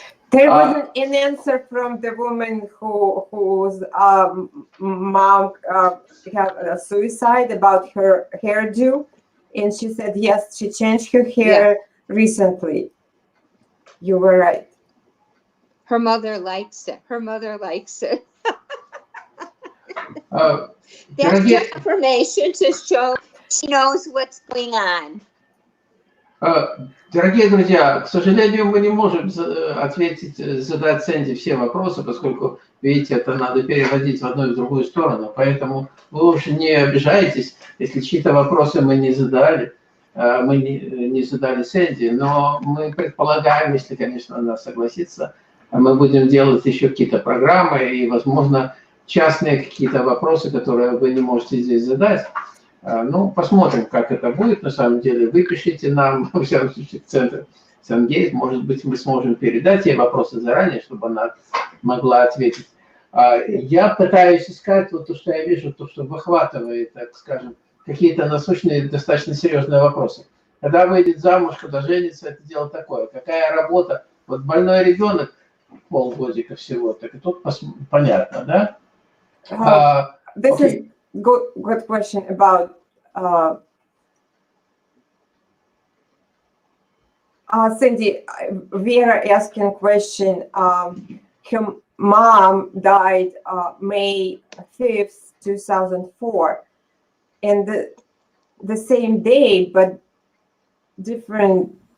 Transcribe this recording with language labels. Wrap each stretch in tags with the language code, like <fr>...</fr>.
<en>There wasn't an answer from the woman whose mom had a suicide about her hairdo, and she said yes, she changed her hair recently. You were right. Her mother likes it. Her mother likes it. That's information to show she knows what's going on.</en> <ru>Дорогие друзья, к сожалению, мы не можем задать Сэнди все вопросы, поскольку, видите, это надо переводить в одну и в другую сторону. Поэтому вы уж не обижайтесь, если чьи-то вопросы мы не задали Сэнди, но мы предполагаем, если, конечно, она согласится, мы будем делать еще какие-то программы и, возможно, частные какие-то вопросы, которые вы не можете здесь задать. Ну, посмотрим, как это будет. На самом деле, вы пишите нам, во всяком случае, в центр Сангейт. Может быть, мы сможем передать ей вопросы заранее, чтобы она могла ответить. Я пытаюсь искать вот то, что я вижу, то, что выхватывает, так скажем, какие-то насущные, достаточно серьезные вопросы. Когда выйдет замуж, когда женится, это дело такое. Какая работа? Вот больной ребенок, полгодика всего, так и тут понятно, да?</ru> <en>This is good question about Cindy. Vera asking question. Her mom died May 5th, 2004, and the same day, but different.</en>